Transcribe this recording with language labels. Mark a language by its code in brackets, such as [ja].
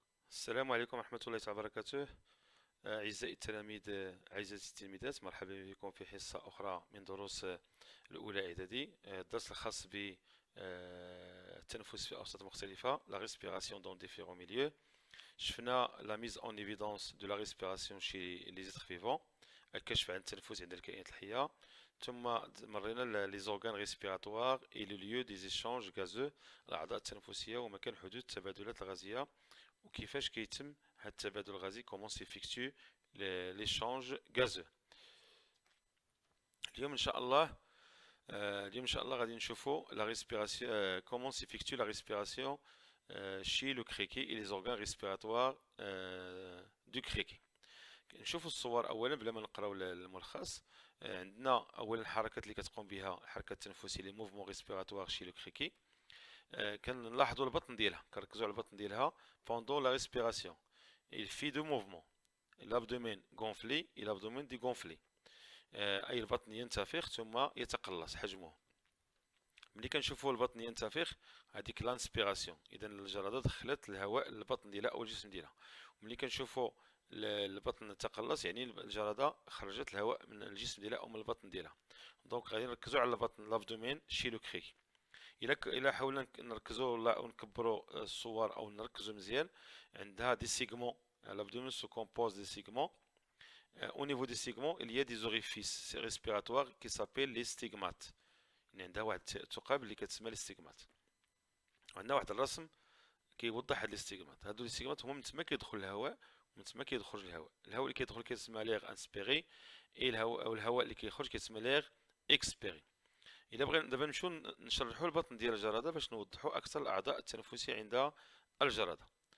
[ar] السلام عليكم ورحمة الله تعالى وبركاته. أعزائي التلاميذ، أعزائي التلميذات، مرحبا بكم في حصة أخرى من دروس الأولى إعدادي. الدرس الخاص بالتنفس في أوساط مختلفة، [fr] la respiration dans différents milieux. [ar] شفنا [fr] la mise en évidence de la respiration chez les êtres vivants، [ar] الكشف عن التنفس عند الكائنات الحية. ثم مرينا [fr] les organes respiratoires et le lieu des échanges gazeux، [ar] الأعضاء التنفسية ومكان حدوث التبادلات الغازية وكيفاش كيتم هذا التبادل الغازي، [fr] comment s'effectue l'échange gazeux. [ar] اليوم ان شاء الله غادي نشوفوا [fr] la respiration، comment s'effectue la respiration chez le criquet et les organes respiratoires du criquet. [ar] نشوفوا الصور اولا بلا ما نقراو الملخص. عندنا اولا الحركات اللي كتقوم بها الحركه التنفسيه لي موفمون ريسبيراتوار شي لو كريكي. كنلاحظوا البطن ديالها، كنركزوا على البطن ديالها [fr] pendant la respiration. Il fait deux mouvements، l'abdomen gonflé et l'abdomen dégonflé. [ar] أي البطن ينتفخ ثم يتقلص حجمه. ملي كنشوفوا البطن ينتفخ هذيك لانسبيراسيون، إذا الجرادة دخلت الهواء للبطن ديالها أو الجسم ديالها. وملي كنشوفوا البطن تقلص يعني الجرادة خرجت الهواء من الجسم ديالها أو من البطن ديالها. دونك غادي نركزوا على البطن، لابدومين شي لو كري. إلا حاولنا نركزوا ولا نكبروا الصور أو نركزوا مزيان، عندها دي سيغمون. [fr] l'abdomen se compose des segments. Au niveau des segments, il y a des orifices respiratoires qui s'appellent les stigmates. [ar] عندها واحد الثقب اللي كتسمى لي ستيغمات. عندنا واحد الرسم كيوضح هاد لي ستيغمات. هادو لي ستيغمات هما من تما كيدخل الهواء ومن تما كيخرج الهواء. الهواء اللي كيدخل كيتسمى ليغ انسبيري، اي الهواء اللي كيخرج كيتسمى ليغ اكسبيري. الا بغينا دابا نمشيو نشرحوا البطن ديال الجرادة باش نوضحوا اكثر الاعضاء التنفسيه عند الجرادة.